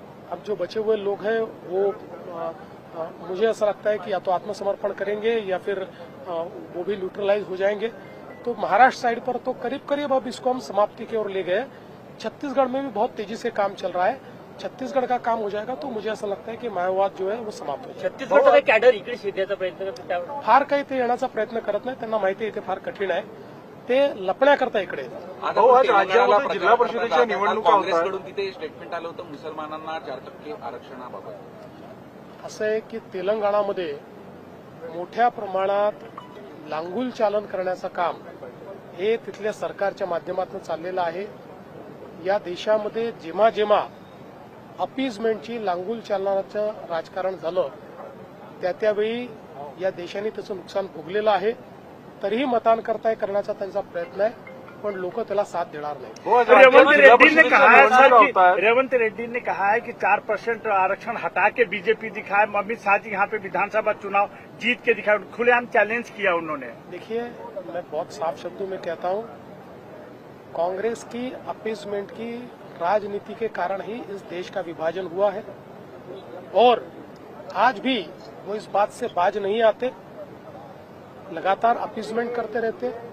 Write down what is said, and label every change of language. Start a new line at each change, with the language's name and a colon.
Hindi: अब जो बचे हुए लोग हैं वो मुझे ऐसा लगता है कि या तो आत्मसमर्पण करेंगे या फिर वो भी न्यूट्रलाइज हो जाएंगे. तो महाराष्ट्र साइड पर तो करीब अब इसको हम समाप्ति की ओर ले गए. छत्तीसगढ़ में भी बहुत तेजी से काम चल रहा है. छत्तीसगढ़ का काम हो जाएगा तो मुझे असं लगता है की माओवाद
Marathi: जो आहे वो समाप्त होईल. छत्तीसगडचा कॅडर इकडे शेताचा प्रयत्न करतो, फार काही ते येण्याचा प्रयत्न करत नाही. त्यांना माहिती आहे इथे फार कठीण आहे. ते लपण्याकरता इकडे राज्यामध्ये जिल्हा परिषदेच्या निवडणुका काँग्रेसकडून तिथे स्टेटमेंट आलं होतं मुसलमानांना 4% आरक्षणाबाबत. असं आहे की तेलंगणामध्ये मोठ्या प्रमाणात लांगुल चालन करण्याचं काम हे तिथल्या सरकारच्या माध्यमातून चाललेलं आहे. या देशामध्ये जेव्हा जेव्हा अपीजमेंटची लांगुल चालनाचं राजकारण झालं त्यावेळी या देशाने त्याचं नुकसान भोगलेलं आहे. तरीही मतांकरता करण्याचा त्यांचा प्रयत्न आहे, पण लोक त्याला साथ देणार नाही.
Hindi: रेवंत रेड्डी ने कहा है कि 4% आरक्षण हटा के बीजेपी दिखाए. अमित शाह जी यहाँ पे विधानसभा चुनाव जीत के दिखाए, खुलेआम चैलेंज किया उन्होंने. देखिए, मैं बहुत साफ शब्दों में कहता हूं कांग्रेस की अपीसमेंट की राजनीति के कारण ही इस देश का विभाजन हुआ है और आज भी वो इस बात से बाज नहीं आते, लगातार अपीसमेंट करते रहते।